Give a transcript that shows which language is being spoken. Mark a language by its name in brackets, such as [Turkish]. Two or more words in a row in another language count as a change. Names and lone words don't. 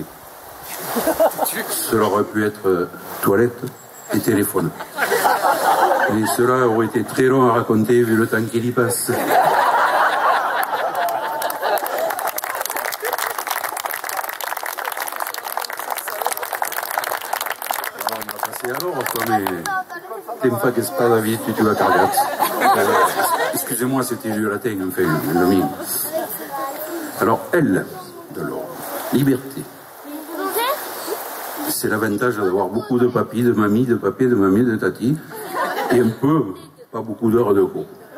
[French] Cela aurait pu être toilette et téléphone. Et cela aurait été très long à raconter vu le temps qu'il y passe. Alors, on va passer à l'ordre, quoi, mais [Italian] tempo che spada via tutti la ragazzi. [French] Excusez-moi, c'était du latin, enfin, le mien. Alors, L de l'ordre, liberté. C'est l'avantage d'avoir beaucoup de papy, de mamie, de papé, de mamie, de tati, et un peu, pas beaucoup d'heures de cours.